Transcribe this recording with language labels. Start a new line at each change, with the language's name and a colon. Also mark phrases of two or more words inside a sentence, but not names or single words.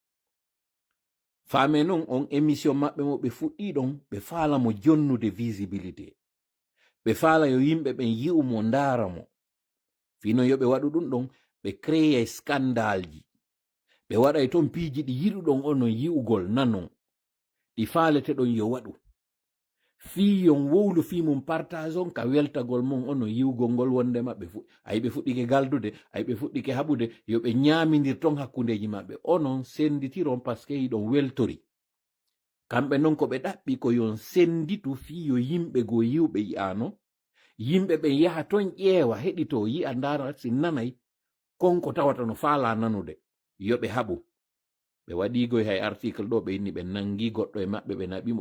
Fula: faame noon on émission maɓɓe mo ɓe fuɗɗi ɗon ɓe faala mo jonnude visibilité ɓe faala yo yimɓe ɓen yi'u mo ndaara mo fino yo ɓe waɗu ɗum ɗon ɓe
French: créé scandale
Fula: ji ɓe waɗay toon piiji ɗi yiɗuɗon onon yi'ugol nanon ɗi faalete ɗon yo waɗu fii yon wowlu fii mum partage on ka weltagol mum onon yi'ugol ngol wonde maɓɓe ay ɓe fuɗɗike galdude ay ɓe fuɗɗike haɓude yo ɓe ñaamidir ton hakkundeji maɓɓe onon senditiron
French: par ce que
Fula: yiɗon weltori kamɓe noon ko ɓe ɗaɓɓi ko yon senditu fii yo yimɓe goo yiwɓe yi'ano yimɓe ɓen yaha ton ƴeewa heɗito yi'a ndara si nanay konko tawata no faala nanude yoɓe haɓu ɓe waɗigoy hay article ɗo ɓe inni ɓe nangi goɗɗo e maɓɓe ɓe naɓimo